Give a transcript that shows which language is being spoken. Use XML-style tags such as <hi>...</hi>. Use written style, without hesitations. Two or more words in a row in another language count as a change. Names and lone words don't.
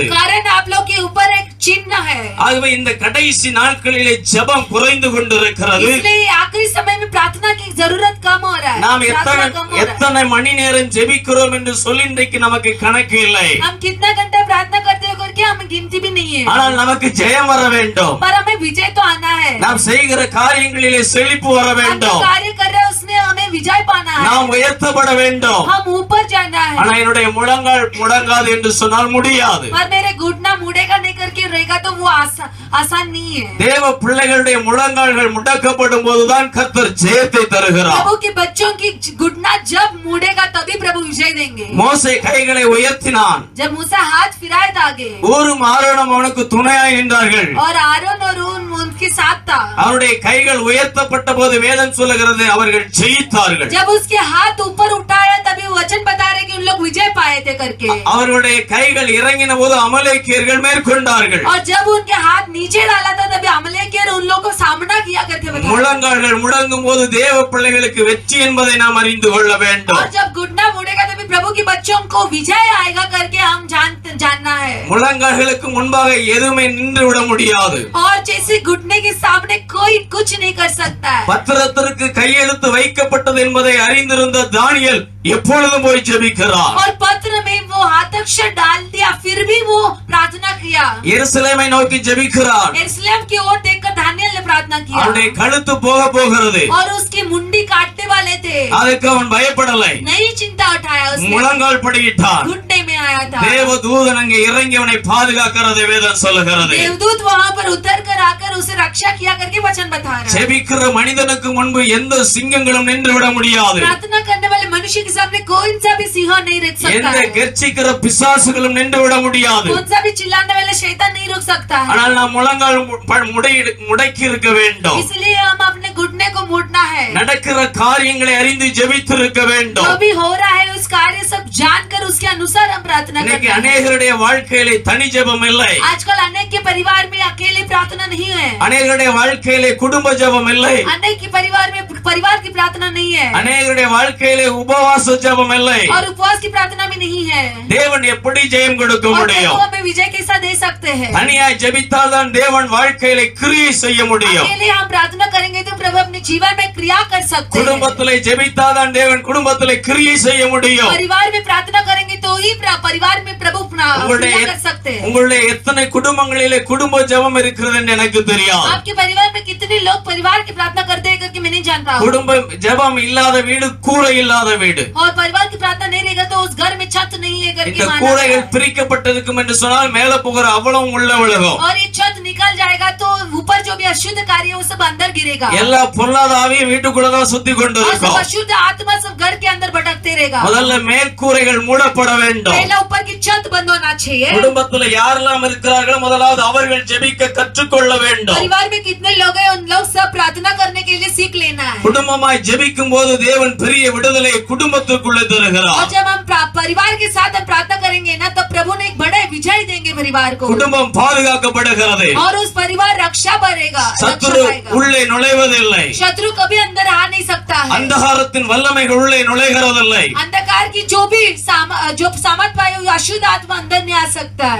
<hi>कारण आप लोग के ऊपर एक चिन्ह है।</hi> <ta>ஆகவே இந்த கடைசி நாட்களிலே ஜெபம் குறைந்து கொண்டிருக்கிறது.</ta> <hi>इसलिए आखिरी समय में प्रार्थना की जरूरत कम हो रहा है,</hi> <ta>நாம்</ta> <hi>प्रार्थना कम हो रहा है।</hi> <ta>எத்தனை மணி நேரம் ஜெபிக்கிறோம் என்று சொல்லி இன்றைக்கு நமக்கு கணக்கு இல்லை.</ta> <hi>हम कितना घंटा प्रार्थना करते हैं करके हमें गिनती भी नहीं है,</hi> <ta>ஆனால் நமக்கு ஜெயம் வர வேண்டும்.</ta> <hi>पर हमें विजय तो आना है।</hi> <ta>நாம் செய்கிற காரியங்களிலே செழிப்பு வர</ta> <hi>हम जो</hi> <ta>வேண்டும்.</ta> <hi>कार्य कर रहे हैं उसमें हमें विजय पाना है,</hi> <ta>நாம் உயர்த்தப்பட வேண்டும்.</ta> <hi>हम ऊपर जाना है।</hi> <ta>ஆனா என்னுடைய முழங்கால் முடங்காது என்று சொன்னால் முடியாது.</ta> <hi>पर मेरे घुटना मुड़ेगा नहीं करके रहेगा तो वो आसान नहीं है।</hi> <ta>தேவ பிள்ளைகளுடைய முழங்கால்கள் முடக்கப்படும் போதுதான் கர்த்தர் ஜெயத்தை தருகிறார்.</ta> <hi>प्रभु के बच्चों की घुटना जब मुड़ेगा तभी प्रभु विजय देंगे।</hi> <ta>மோசே கைகளை உயர்த்தினான்,</ta> <hi>जब मूसा हाथ फिराए था आगे</hi> <ta>ஊரும் ஆரோனும் அவனுக்கு துணையாய் நின்றார்கள்.</ta> <hi>और आरोन और उनके साथ था,</hi> <ta>அவருடைய கைகள் உயர்த்தப்பட்ட போது வேதம் சொல்லுகிறது அவர்கள் ஜெயித்தார்கள்.</ta> <hi>जब उसके हाथ ऊपर उठाया तभी वचन बता रहे कि उन लोग विजय पाए थे करके।</hi> <ta>அவர்களுடைய கைகள் இறங்கின போது அமலேக்கியர்கள் மேற்கொண்டார்கள்.</ta> <hi>और जब उनके हाथ नीचे डाला था तभी अमलेकियर उन लोगों को सामना किया करके बता रहे।</hi> <ta>முழங்கால்கள் முடங்கும் போது தேவ பிள்ளைகளுக்கு வெற்றி என்பதை நாம் அறிந்து கொள்ள வேண்டும்.</ta> <hi>और जब घुटना मुड़ेगा तभी प्रभु के बच्चों को विजय आएगा करके हम जानना है।</hi> <ta>முழங்கால்களுக்கு முன்பாக எதுவுமே நின்று விட முடியாது.</ta> <hi>और जैसे घुटने के सामने कोई कुछ नहीं कर सकता है।</hi> <ta>பத்திரத்திற்கு கையெழுத்து வைக்கப்பட்டது என்பதை அறிந்திருந்த தானியேல் எப்பொழுதும் போய் ஜெபிக்கிறார்.</ta> <hi>और पत्र में वो हस्ताक्षर डाल दिया फिर भी वो प्रार्थना किया।</hi> <ta>எருசலேமை நோக்கி ஜெபிக்கிறார்.</ta> <hi>यरूशलेम की ओर देखकर दानियेल ने प्रार्थना किया</hi> <ta>அவனுடைய கழுத்து போக போகிறது.</ta> <hi>और उसकी मुंडी काटने वाले थे,</hi> <ta>அதுக்கு அவன் பயப்படலை.</ta> <hi>नहीं चिंता उठाया, उसने</hi> <ta>முழங்கால் படியிட்டான்.</ta> <hi>घुटने में आया था।</hi> <ta>தேவதூதன் அங்கே இறங்கி அவனை பாதுகாக்கிறதை வேதம் சொல்லுகிறது.</ta> <hi>देवदूत वहां पर उतर कर आकर उसे रक्षा किया करके वचन बता रहा है।</hi> <ta>ஜெபிக்கிற மனிதனுக்கு முன்பு எந்த சிங்கங்களும் நின்று விட முடியாது.</ta> <hi>प्रार्थना करने वाले मनुष्य के सामने कोई सा भी सिंह नहीं रुक सकता</hi> <ta>எந்த</ta> <hi>है,</hi> <ta>கர்ச்சிக்கிற பிசாசுகளும் நின்று விட முடியாது.</ta> <hi>कौन सा भी चिल्लाने वाला शैतान नहीं रुक सकता है।</hi> <ta>ஆனால் நாம் முழங்கால் முடக்கி இருக்க வேண்டும்.</ta> <hi>इसलिए हम अपने घुटने को मोड़ना है।</hi> <ta>நடக்கிற காரியங்களை அறிந்து ஜெபித்திருக்க வேண்டும்.</ta> <hi>जो भी हो रहा है उस कार्य सब जानकर उसके अनुसार हम प्रार्थना</hi> <ta>இன்னைக்கு</ta> <hi>करते हैं।</hi> <ta>अनेகருடைய வாழ்க்கையிலே தனி ஜெபம் இல்லை.</ta> <hi>आजकल अनेक के परिवार में अकेले प्रार्थना नहीं है,</hi> <ta>अनेகருடைய வாழ்க்கையிலே குடும்ப ஜெபம் இல்லை.</ta> <hi>अनेक के परिवार में परिवार की प्रार्थना नहीं है,</hi> <ta>अनेகருடைய வாழ்க்கையிலே உபவாச ஜெபம் இல்லை.</ta> <hi>और उपवास की प्रार्थना भी नहीं है।</hi> <ta>தேவன் எப்படி ஜெயம் கொடுக்க</ta> <hi>और</hi> <ta>முடியும்?</ta> <hi>प्रभु हमें विजय कैसा दे सकते हैं?</hi> <ta>தனியாய் ஜெபித்தால் தான் தேவன் வாழ்க்கையிலே கிரியை செய்ய முடியும்.</ta> <hi>अकेले हम प्रार्थना करेंगे तो प्रभु अपने जीवन में क्रिया कर सकते हैं।</hi> <ta>குடும்பத்திலே ஜெபித்தால் தான் தேவன் குடும்பத்திலே கிரியை செய்ய முடியும்.</ta> <hi>परिवार में प्रार्थना करेंगे तो ही परिवार में प्रभु क्रिया कर सकते हैं।</hi> <ta>உங்களுடைய எத்தனை குடும்பங்களிலே குடும்ப ஜெபம் இருக்கிறது என்று எனக்கு தெரியாது.</ta> <hi>आपके परिवार में कितने लोग परिवार की प्रार्थना करते हैं करके मैं नहीं जानता हूँ।</hi> <ta>குடும்ப ஜெபம் இல்லாத வீடு கூரை இல்லாத வீடு.</ta> <hi>और परिवार की प्रार्थना नहीं रहेगा तो उस घर में छत नहीं है करके</hi> <ta>இந்த</ta> <hi>माना</hi> <ta>கூரைகள்</ta> <hi>है।</hi> <ta>பிரிக்கப்பட்டிருக்கும் என்று சொன்னால் மேல போகிற அவ்வளவும் உள்ள விழுகும்.</ta> <hi>और ये छत निकल जाएगा तो ऊपर जो भी अशुद्ध कार्य है वो सब अंदर गिरेगा,</hi> <ta>எல்லா பொல்லாதாவியும் வீட்டுக்குள்ளதான் சுத்தி கொண்டு</ta> <hi>और सब</hi> <ta>இருக்கும்.</ta> <hi>अशुद्ध आत्मा सब घर के अंदर भटकते रहेगा।</hi> <ta>முதல்ல மேற்கூரைகள் மூடப்பட வேண்டும்.</ta> <hi>पहला ऊपर की छत बंद होना चाहिए।</hi> <ta>குடும்பத்துல யாரெல்லாம் இருக்கிறார்களோ முதலாவது அவர்கள் ஜெபிக்க கற்றுக்கொள்ள வேண்டும்.</ta> <hi>परिवार में कितने लोग हैं उन लोग सब प्रार्थना करने के लिए सीख लेना है।</hi> <ta>குடும்பமாய் ஜெபிக்கும் போது தேவன் பெரிய விடுதலை குடும்பத்துக்குள்ளே</ta> <hi>और</hi> <ta>தருகிறார்.</ta> <hi>जब हम परिवार के साथ हम प्रार्थना करेंगे ना तो प्रभु ने एक बड़े विजय देंगे परिवार को,</hi> <ta>குடும்பம் பாதுகாக்கப்படுகிறது.</ta> <hi>और उस परिवार रक्षा बढ़ेगा, रक्षा</hi> <ta>சத்துரு</ta> <hi>पाएगा।</hi> <ta>உள்ளே நுழைவதில்லை.</ta> <hi>शत्रु कभी अंदर आ नहीं सकता है।</hi> <ta>अंधகாரத்தின் வல்லமைகள் உள்ளே நுழைகிறதில்லை.</ta> <hi>अंधकार की जो सामर्थ पाए हुए अशुद्ध आत्मा अंदर नहीं आ सकता है।</hi>